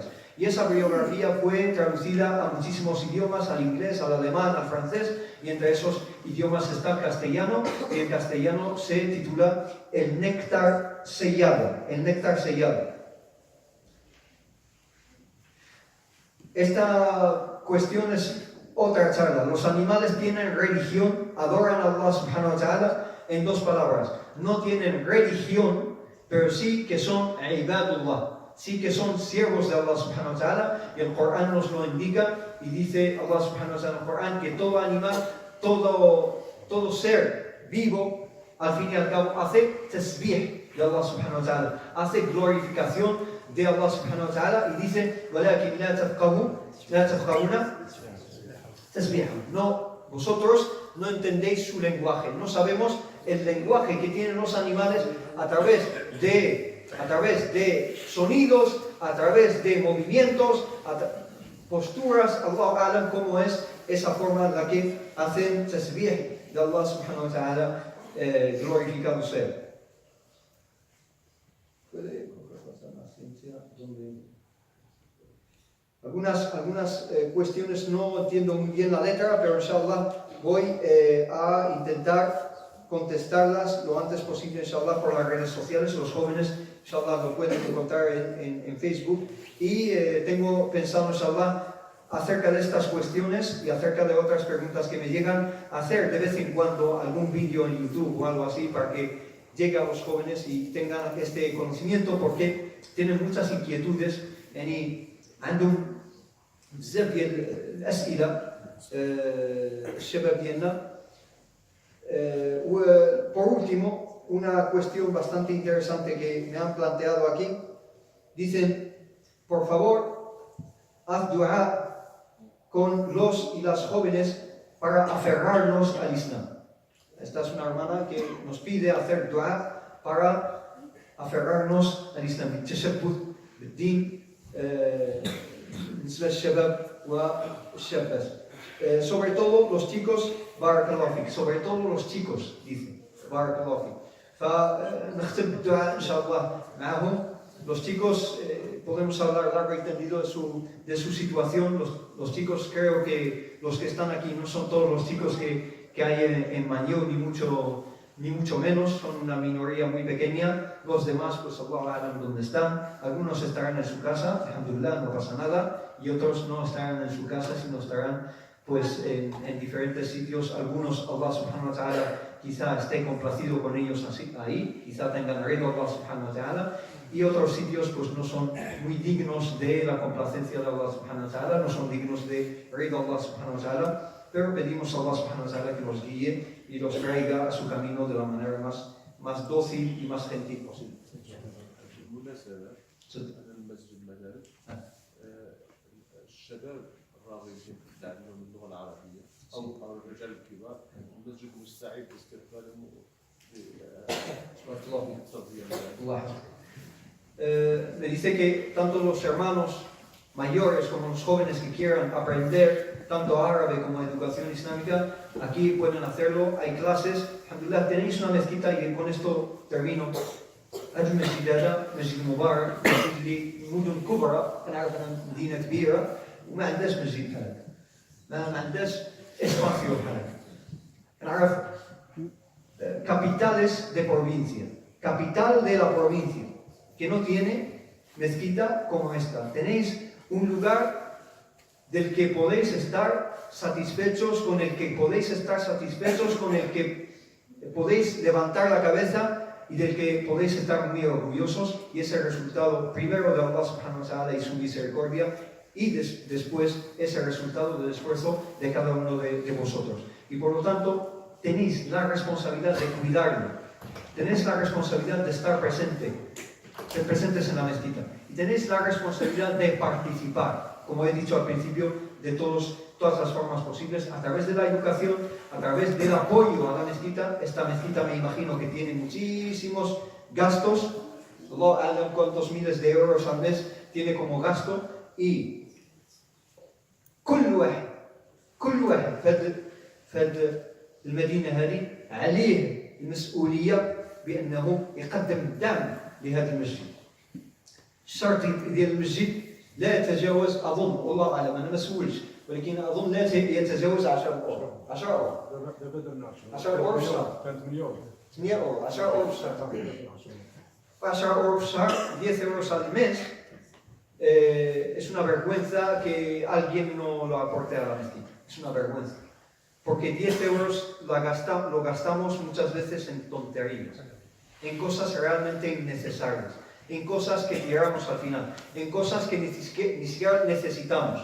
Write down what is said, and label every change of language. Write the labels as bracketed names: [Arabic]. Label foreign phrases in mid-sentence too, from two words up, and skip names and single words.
[Spanish] Y esa biografía fue traducida a muchísimos idiomas, al inglés, al alemán, al francés, y entre esos idiomas está el castellano, y en castellano se titula El néctar sellado. El néctar sellado. Esta cuestión es Otra charla, los animales tienen religión, adoran a [Arabic] الله سبحانه وتعالى [Spanish] en dos palabras. No tienen religión, pero sí que son ibadullah, sí que son siervos de [Arabic] الله سبحانه وتعالى, [Spanish] y el Corán nos lo indica, y dice [Arabic] الله سبحانه وتعالى [Spanish] en el Corán que todo animal, todo ser vivo, al fin y al cabo, hace tasbih de [Arabic] الله سبحانه وتعالى, [Spanish] hace glorificación de [Arabic] الله سبحانه وتعالى, [Spanish] y dice, [Arabic] وَلَكِنْ لَا تَفْقَهُونَ تَسْبِيحَهُمْ. [Spanish] No, vosotros no entendéis su lenguaje, no sabemos el lenguaje que tienen los animales a través de sonidos, a través de movimientos, posturas. [Arabic] الله أعلم [Spanish] cómo es esa forma en la que hacen tasbih de [Arabic] الله سبحانه وتعالى, [Spanish] glorificado sea. Algunas cuestiones no entiendo muy bien la letra, pero inshallah voy a intentar contestarlas lo antes posible, inshallah, por las redes sociales. Los jóvenes, inshallah, lo pueden encontrar en Facebook. Y tengo pensado, inshallah, acerca de estas cuestiones y acerca de otras preguntas que me llegan, hacer de vez en cuando algún vídeo en YouTube o algo así para que llegue a los jóvenes y tengan este conocimiento, porque tienen muchas inquietudes. [Arabic] عندهم بزاف ديال الأسئلة الشباب ديالنا. [Spanish] Por último, una cuestión bastante interesante que me han planteado aquí. Dicen, por favor, haz dua con los y las jóvenes para aferrarnos al Islam. Esta es una hermana que nos pide hacer dua para aferrarnos al Islam. [Arabic] التشبث بالدين بالنسبة للشباب والشابات. [Spanish] Sobre todo los chicos, [Arabic] بارك الله فيك, [Spanish] sobre todo los chicos, dice, [Arabic] بارك الله فيك. فنختم بالدعاء إن شاء الله معهم. [Spanish] Los chicos, podemos hablar largo y tendido de su situación. Los chicos, creo que los que están aquí no son todos los chicos que hay en Mañó, ni mucho menos, son una minoría muy pequeña. Los demás, pues [Arabic] الله أعلم [Spanish] dónde están. Algunos estarán en su casa, alhamdulillah, no pasa nada, y otros no estarán en su casa, sino estarán pues en diferentes sitios. Algunos, [Arabic] الله سبحانه وتعالى [Spanish] quizá esté complacido con ellos así, ahí, quizá tengan reino [Arabic] الله سبحانه وتعالى, [Spanish] y otros sitios pues no son muy dignos de la complacencia de [Arabic] الله سبحانه وتعالى, [Spanish] no son dignos de reino [Arabic] الله سبحانه وتعالى. [Spanish] Pero pedimos a [Arabic] الله سبحانه وتعالى [Spanish] que los guíe y los traiga a su camino de la manera más dócil y más gentil posible. [Arabic] الشباب الراغبين في تعلم اللغة العربية أو الرجال الكبار المسجد مستعد لاستقبالهم [Spanish] Me dice que tanto los hermanos mayores como los jóvenes que quieran aprender tanto árabe como educación islámica, aquí pueden hacerlo. Hay clases. Alhamdulillah, tenéis una mezquita, y con esto termino. [Arabic] هذه المسجد هذا مسجد مبارك، مسجد لمدن كبرى، كنعرف أنا مدينة كبيرة وما عندهاش مسجد بحال هكا، ما عندهاش اسباسيو بحال هكا. [Spanish] كنعرف capitales de provincia, capital de la provincia, que no tiene mezquita como esta. Tenéis un lugar del que podéis estar satisfechos, con el que podéis estar satisfechos, con el que podéis levantar la cabeza y del que podéis estar muy orgullosos, y es el resultado primero de [Arabic] الله سبحانه وتعالى [Spanish] y su misericordia, y después es el resultado del esfuerzo de cada uno de vosotros. Y por lo tanto tenéis la responsabilidad de cuidarlo, tenéis la responsabilidad de estar presentes en la mezquita, y tenéis la responsabilidad de participar, como he dicho al principio, de todas las formas posibles, a través de la educación, a través del apoyo a la mezquita. Esta mezquita me imagino que tiene muchísimos gastos, [Arabic] الله أعلم [Spanish] cuántos miles de euros al mes tiene como gasto, y [Arabic] كل واحد في المدينة هذه عليه المسؤولية بأنه يقدم الدعم لهذا المسجد. الشرط ديال المسجد لا يتجاوز، أظن والله أعلم أنا ما سولتش، ولكن أظن لا يتجاوز 10 أورو. 10 أورو 10 أورو في الشهر، 8 أورو 10 أورو في الشهر. 10 أورو في الشهر، [Spanish] 10 euros al mes. Es una vergüenza que alguien no lo aporte a la mezquita. Es una vergüenza. Porque 10 euros lo gastamos muchas veces en tonterías, en cosas realmente innecesarias, en cosas que tiramos al final, en cosas que ni siquiera necesitamos.